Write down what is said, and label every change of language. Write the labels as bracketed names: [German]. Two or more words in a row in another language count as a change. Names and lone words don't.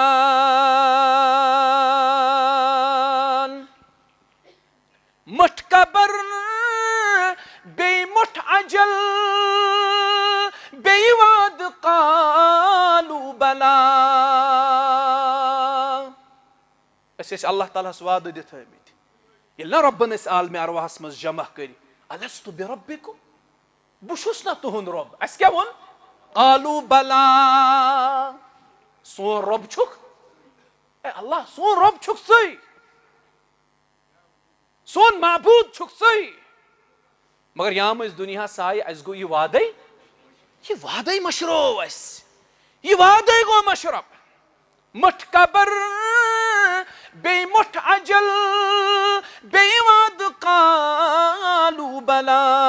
[Kashmiri] مٹھ قبر بی مٹھ عجل بی واد [Arabic] قالو بلا [Kashmiri] اس اس اللہ تعالیٰ ہس وعدہ دِتھ آمٕتۍ ییٚلہِ نہ رۄبن أسۍ عالمِ ارواحس منٛز جمع کٔرۍ [Arabic] الستُ بربکم [Kashmiri] بہٕ چھُس نا تُہُنٛد رۄب اَسہِ کیٛاہ ووٚن [Arabic] قالوٗ بلا [Kashmiri] سون رۄب چھُکھ اے اللہ سون رۄب چھُکھ ژٕے سون معبوٗد چھُکھ ژٕے مگر یام أسۍ دُنیاہس آیہِ اَسہِ گوٚو یہِ وعدے مشروو اَسہِ یہِ وعدے گوٚو مشرف مٹھ قبر بیٚیہِ مٹھ اجل بیٚیہِ وعدٕ [Arabic] قالوٗ بلا